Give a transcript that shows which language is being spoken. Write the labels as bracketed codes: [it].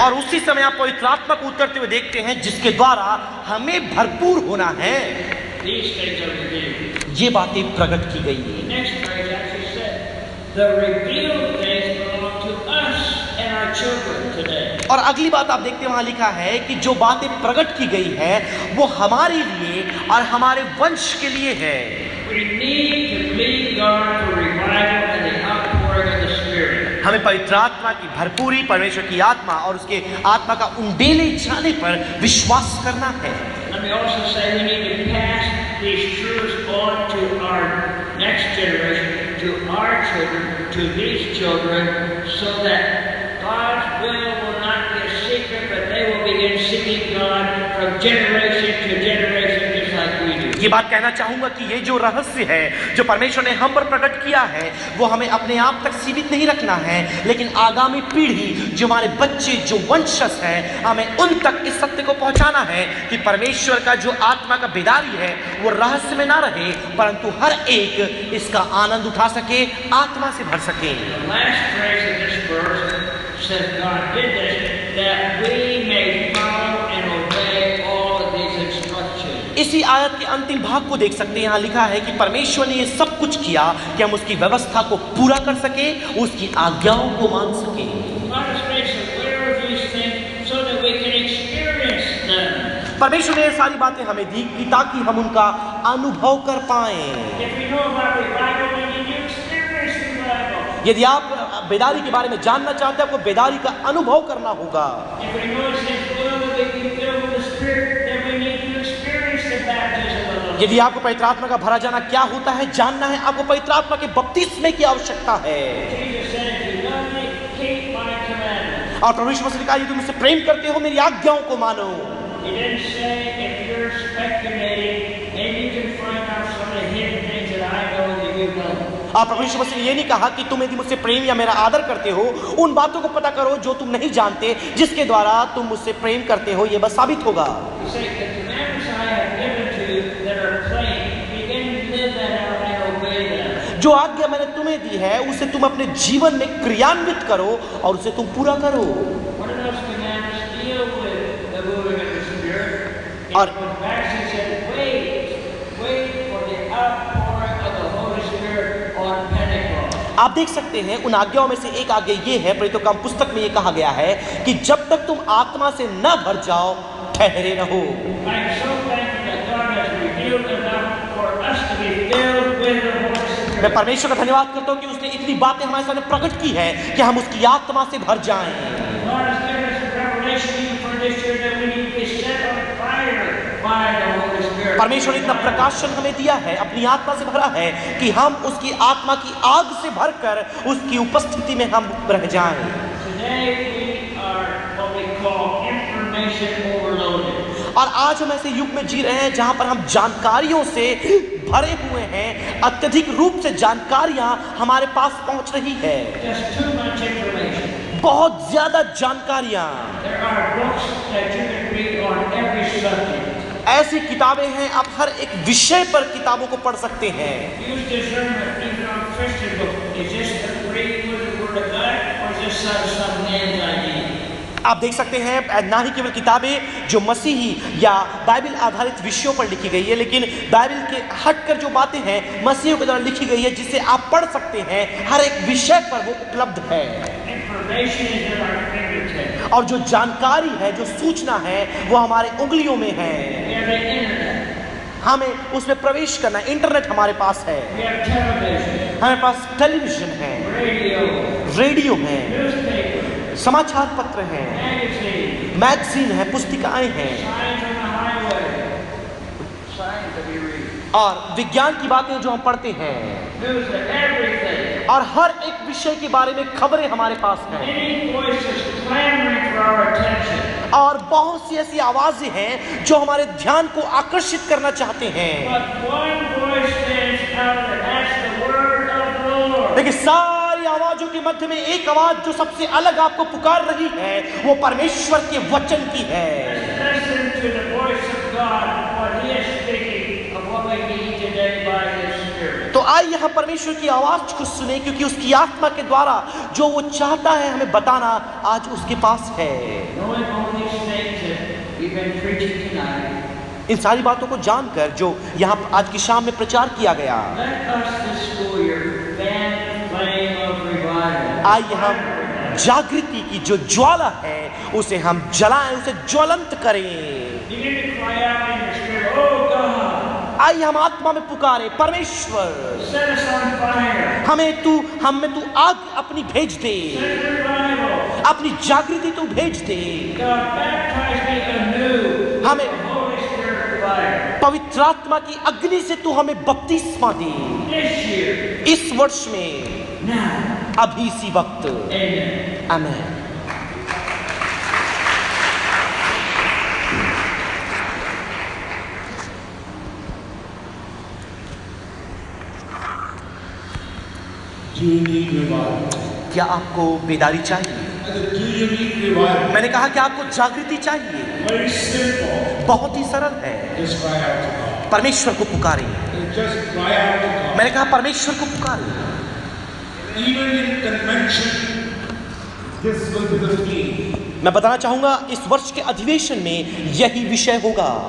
[hi] और उसी समय आप पवित्र आत्मा को उतरते हुए देखते हैं जिसके द्वारा हमें भरपूर होना है। [en] These things are revealed. [hi] ये बातें प्रकट की गई [en] The [hi] हैं। [en] next phrase actually said, the revealed things belong to us and our children today. [hi] और अगली बात आप देखते हैं वहां लिखा है कि जो बातें प्रकट की गई है वो हमारे लिए और हमारे वंश के लिए है। [en] We need to believe God for revival and the outpouring of the Spirit. [hi] हमें पवित्र आत्मा की भरपूरी, परमेश्वर की आत्मा और उसके आत्मा का उंडेले जाने पर विश्वास करना है। [en] Let me also say we need to pass these truths on to our next generation, to our children, to these children, so that God's will not be a secret, but they will begin seeking God from generation to generation, just like we do. [hi] ये बात कहना चाहूंगा कि ये जो रहस्य है जो परमेश्वर ने हम पर प्रकट किया है वो हमें अपने आप तक सीमित नहीं रखना है, लेकिन आगामी पीढ़ी जो हमारे बच्चे जो वंशज हैं हमें उन तक इस सत्य को पहुंचाना है कि परमेश्वर का जो आत्मा का बेदारी है वो रहस्य में ना रहे, परंतु हर एक इसका आनंद उठा सके, आत्मा से भर सके। [en] The last phrase of this verse says God did this that we may follow and obey all of these instructions. [hi] इसी आयत के अंतिम भाग को देख सकते हैं। यहाँ लिखा है कि परमेश्वर ने ये सब कुछ किया कि हम उसकी व्यवस्था को पूरा कर सके, उसकी आज्ञाओं को मान सके। [en] God has made us aware of these things so that we can experience them. [hi] परमेश्वर ने ये सारी बातें हमें दी कि ताकि हम उनका अनुभव कर पाएं। [en] If we know about revival, we need to experience revival. [hi] यदि आप बेदारी के बारे में जानना चाहते हैं, आपको बेदारी का अनुभव करना होगा। [en] If we know it's His will that we be filled with the Spirit, then we need to experience the baptism of the Holy. [hi] यदि आपको पवित्र आत्मा का भरा जाना क्या होता है जानना है, आपको पवित्र आत्मा के बपतिस्मे की आवश्यकता है। [en] Jesus said, if you love me, keep my commandments. [hi] और परमेश्वर से कहा यदि तुम मुझसे प्रेम करते हो मेरी आज्ञाओं को मानो। [en] He didn't say if you're speculating, maybe you can find out some of the hidden things that I know that you know. [hi] और परमेश्वर से ये नहीं कहा कि तुम यदि मुझसे प्रेम या मेरा आदर करते हो उन बातों को पता करो जो तुम नहीं जानते, जिसके द्वारा तुम मुझसे प्रेम करते हो, ये बस साबित होगा। [en] He said, the commandments I have given to you that are plain, begin to live that out and obey them. [hi] जो आज्ञा मैंने तुम्हें दी है उसे तुम अपने जीवन में क्रियान्वित करो और उसे तुम पूरा करो। [en] One of those commandments deal with the moving of the Spirit. [hi] और [en] Actually said, wait for the outpouring of the Holy Spirit on Pentecost. [hi] आप देख सकते हैं उन आज्ञाओं में से एक आज्ञा ये है, प्रेरितों का पुस्तक में ये कहा गया है कि जब तक तुम आत्मा से न भर जाओ ठहरे रहो। [en] I'm so thankful that God has revealed enough for us to be filled with the Holy Spirit. [hi] मैं परमेश्वर का धन्यवाद करता हूँ कि उसने इतनी बातें हमारे सामने प्रकट की है कि हम उसकी आत्मा से भर जाएं। [en] God has given us a revelation even for this year that we need to be set on fire by the Holy Spirit. [hi] परमेश्वर ने इतना प्रकाशन हमें दिया है, अपनी आत्मा से भरा है कि हम उसकी आत्मा की आग से भरकर उसकी उपस्थिति में हम रह जाएं। [en] Today we are what we call information overloaded. [hi] और आज हम ऐसे युग में जी रहे हैं जहां पर हम जानकारियों से भरे हुए हैं, अत्यधिक रूप से जानकारियां हमारे पास पहुंच रही है, [en] Just too much information. [hi] बहुत ज्यादा जानकारियां। [en] There are books that you can read on every subject. [hi] ऐसी किताबें हैं, आप हर एक विषय पर किताबों को पढ़ सकते हैं। [en] Use discernment even on Christian books. Is this agreeing with the Word of God or is this some man's idea? [hi] आप देख सकते हैं ना ही केवल किताबें जो मसीही या बाइबल आधारित विषयों पर लिखी गई है, लेकिन बाइबल के हटकर जो बातें हैं मसीहियों के द्वारा लिखी गई है जिसे आप पढ़ सकते हैं, हर एक विषय पर वो उपलब्ध है। [en] Information is at our fingertips. [hi] और जो जानकारी है, जो सूचना है, वो हमारे उंगलियों में है। [en] We have the internet. [hi] हमें उसमें प्रवेश करना, इंटरनेट हमारे पास है, [en] We have television, [hi] हमारे पास टेलीविजन है, [en] radio, [hi] रेडियो है, [en] newspaper, [hi] समाचार पत्र हैं, [en] magazine, [hi] मैगजीन है, पुस्तिकाएं हैं, [en] signs on the highway, signs that we read, [hi] और विज्ञान की बातें जो हम पढ़ते हैं, [en] news of everything. [hi] और हर एक विषय के बारे में खबरें हमारे पास हैं। [en] Many voices clamoring for our attention. [hi] और बहुत सी ऐसी आवाजें हैं जो हमारे ध्यान को आकर्षित करना चाहते हैं, [en] But one voice stands out, and that's the word of the Lord. [hi] लेकिन सारी आवाजों के मध्य में एक आवाज जो सबसे अलग आपको पुकार रही है वो परमेश्वर के वचन की है। [en] Listen to the voice of God, what He is speaking of what we need today by His Spirit. [hi] तो आइए हम परमेश्वर की आवाज को सुने, क्योंकि उसकी आत्मा के द्वारा जो वो चाहता है हमें बताना आज उसके पास है। [en] Knowing all these things that we've been preaching tonight, [hi] इन सारी बातों को जानकर जो यहाँ आज की शाम में प्रचार किया गया, [en] let us this school year fan the flame of revival. [hi] आइए हम जागृति की जो ज्वाला है उसे हम जलाएं, उसे ज्वलंत करें। [en] Begin to cry out in your spirit, oh God, [hi] आइए हम आत्मा में पुकारे, परमेश्वर [en] set us on fire. [hi] हम में तू आग अपनी भेज दे, [en] Send revival. [hi] अपनी जागृति तू भेज दे, [en] God, baptize me anew. [hi] हमें [en] with the Holy Spirit fire. [hi] पवित्र आत्मा की अग्नि से तू हमें बपतिस्मा दे [en] This year, [hi] इस वर्ष में, [en] now, [hi] अभी इसी वक्त। [en] amen. [hi] आमीन। [en] Do you need revival? [hi] क्या आपको बेदारी चाहिए? [en] I said, do you need revival? [hi] मैंने कहा कि आपको जागृति चाहिए। [en] Very simple. [hi] बहुत ही सरल है, [en] Just cry out to God. [hi] परमेश्वर को पुकारें। [en] Just cry out to God. [hi] मैंने कहा परमेश्वर को पुकारें। [en] Even in convention, this will be the theme. [hi] मैं बताना चाहूंगा इस वर्ष के अधिवेशन में यही विषय होगा।